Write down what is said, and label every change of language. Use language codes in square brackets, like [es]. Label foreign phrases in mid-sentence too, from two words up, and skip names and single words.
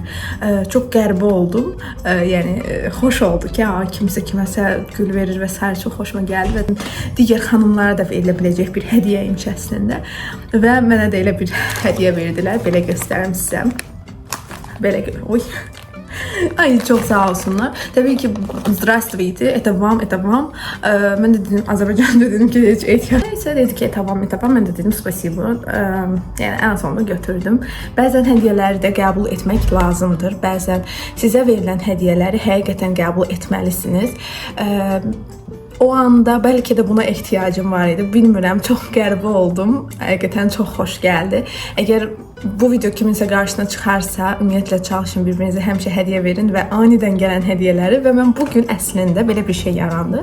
[az] Çox qəribə oldum. Yəni xoş oldu ki, kimsə kiməsə gül verir və s. çox xoşuma gəldi və digər xanımlara da verilə biləcək bir hədiyyə imiş əslində. Və mənə də elə bir hədiyyə verdilər. Belə göstərim sizə. Belə oy. Ay çok sağ olsunlar. [tr] Tabii ki [ru] здравствуйте, это вам. [tr] Ben de dedim Azerbaycan'da dedim ki hiç ihtiyaç. Neyse dedi ki tamam. Ben de dedim spasibo. Yani en sonunda götürdüm. [az] Bəzən hədiyyələri də qəbul etmək lazımdır. Bəzən sizə verilən hədiyyələri həqiqətən qəbul etməlisiniz. O anda bəlkə də buna ehtiyacım var idi. Bilmirəm, çox qəribə oldum. Həqiqətən çox xoş gəldi. Əgər bu video kiminsə qarşısına çıxarsa, ümumiyyətlə çalışın bir-birinizə həmişə hədiyyə verin və anidən gələn hədiyyələri və mən bugün əslində belə bir şey yarandı.